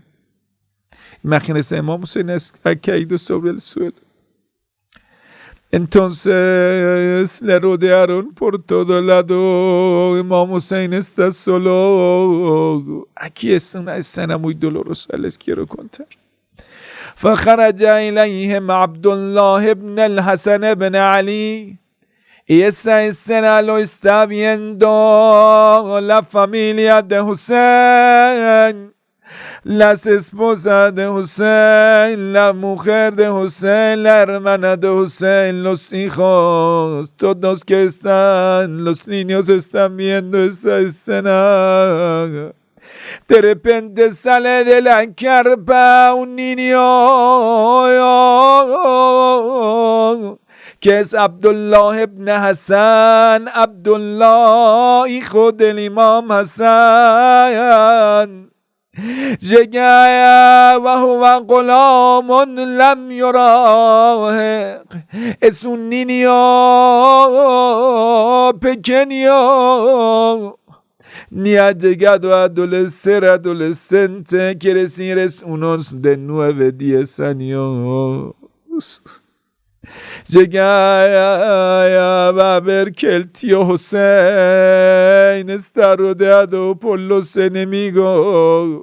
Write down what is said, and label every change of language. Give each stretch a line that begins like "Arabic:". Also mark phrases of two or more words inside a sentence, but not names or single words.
Spanish: Imagínense, Imam Hussein ha caído sobre el suelo. Entonces le rodearon por todo lado. Imam Hussein está solo. Aquí es una escena muy dolorosa, les quiero contar.
Arabic: فخرج إليهم عبد الله بن الحسن بن علي.
Spanish: Y esa escena lo está viendo la familia de Hussein. Las esposas de Hussein, la mujer de Hussein, la hermana de Hussein, los hijos, todos que están, los niños están viendo esa escena. De repente sale de la carpa un niño que es Abdullah ibn Hassan, Abdullah, hijo del Imam Hassan. Llega
Arabic: وهو غلام لم يراهق.
Spanish: Es un niño pequeño, ni ha llegado a adolescente, quiere decir es unos de 9, 10 años. Llega a ver que el tío Hussein está rodeado por los enemigos.